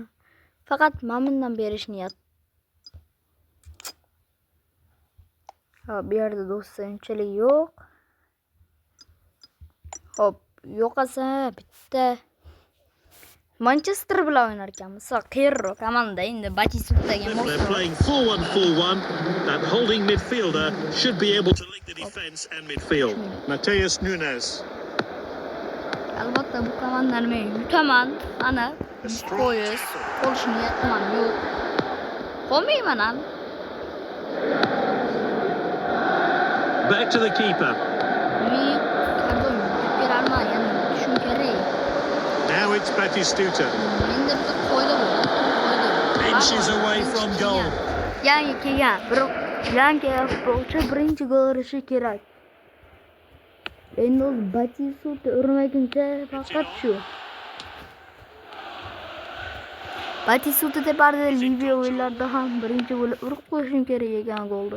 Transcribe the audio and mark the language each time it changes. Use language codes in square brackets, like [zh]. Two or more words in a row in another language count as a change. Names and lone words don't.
[uz] Faqat bundan berish niyat. Bu yerda do'stlar unchalik yo'q. Hop, yo'qasa bitta Manchester bilan o'ynar ekanmiz. Qiyinroq komanda endi Batistutaga mos. [en] They're playing 4-1-4-1. That holding midfielder should be able to link the defense and midfield. Matheus Nunes. [uz] Albatta bu komandani men yutaman. Ana, qo'yish, qo'lish niyatim yo'q. Qolmayman ham. [en] Back to the keeper. Now it's Batistuta. Inches away from goal. [uz] Yangi kelgan, futbolchi birinchi gol urishi kerak. Endi Batistuta urmaguncha faqat shu. Batistuta deparda Liviya o'yinlarida ham birinchi bo'lib urib qo'yishim kerak ekan golni.